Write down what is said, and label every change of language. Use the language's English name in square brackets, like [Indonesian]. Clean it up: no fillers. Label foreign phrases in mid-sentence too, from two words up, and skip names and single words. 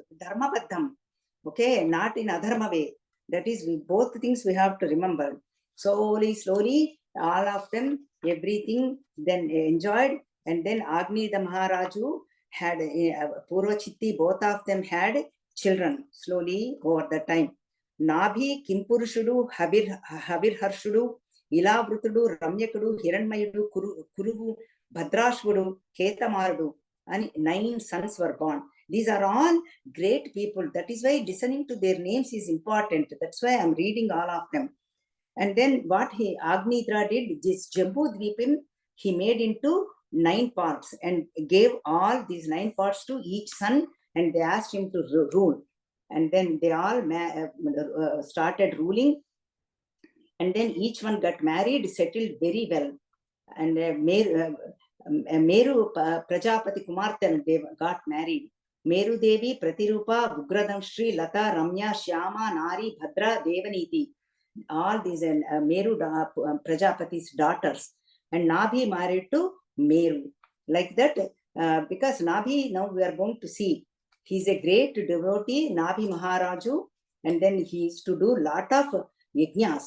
[Telugu] Dharma Baddham. [English] Okay, not in adharma way. That is, both things we have to remember. Slowly, all of them, everything, then enjoyed. And then Agni the Maharaju had Purvachitti, both of them had children slowly over the time. Nabhi Kimpurushudu, Habir Ilabrutudu, Ramyakudu, Hiranmayudu, Kurugu, Bhadrashvudu, Ketamarudu, and 9 sons were born. These are all great people. That is why listening to their names is important. That's why I'm reading all of them. And then what Agnidra did, this Jambudvipam, he made into 9 parts and gave all these 9 parts to each son, and they asked him to rule. And then they all started ruling. And then each one got married, settled very well. And Meru Prajapati Kumartan, they got married. Meru Devi, Pratirupa, Bugradam Shri, Lata, Ramya, Shyama, Nari, Bhadra, Devaniti. All these Meru Prajapati's daughters. And Nabhi married to Meru. Like that, because Nabhi, now we are going to see, he's a great devotee, Nabhi Maharaju, and then he used to do lot of yajnas.